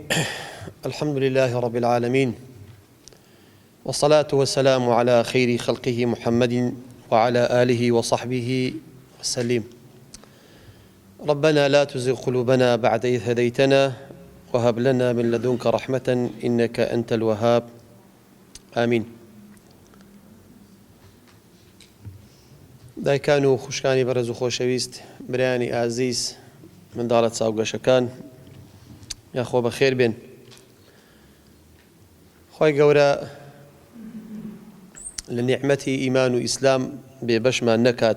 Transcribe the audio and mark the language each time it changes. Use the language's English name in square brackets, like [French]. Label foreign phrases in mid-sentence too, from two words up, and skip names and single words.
[Arabic] الحمد لله رب العالمين، والصلاة والسلام على خير خلقه محمد وعلى آله وصحبه وسلم. ربنا لا تزغ قلوبنا بعد إذ هديتنا وهب لنا من لدنك رحمة إنك أنت الوهاب. آمين. [Central Kurdish] دایکان و خوشکانی بەڕێز و خۆشەویست، برایانی ئازیز، منداڵە چاوگەشەکان، یاخۆ بەخێر بێن. خۆی گەورە لە نیعمەتی ئیمان و ئیسلام بێبەشمان نەکات.